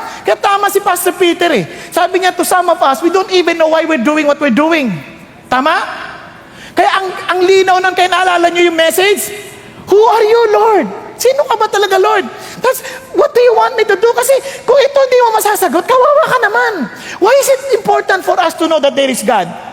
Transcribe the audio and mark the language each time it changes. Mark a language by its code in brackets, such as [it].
[tl] Kaya tama si Pastor Peter Sabi niya, [en] to some of us, we don't even know why we're doing what we're doing. [tl] Tama? Kaya ang linaw nun, kaya naalala niyo yung message? [en] Who are you, Lord? [tl] Sino ka ba talaga, Lord? [en] That's, what do you want me to do? [tl] Kasi kung ito hindi mo masasagot, kawawa ka naman. [en] Why is it important for us to know that there is God?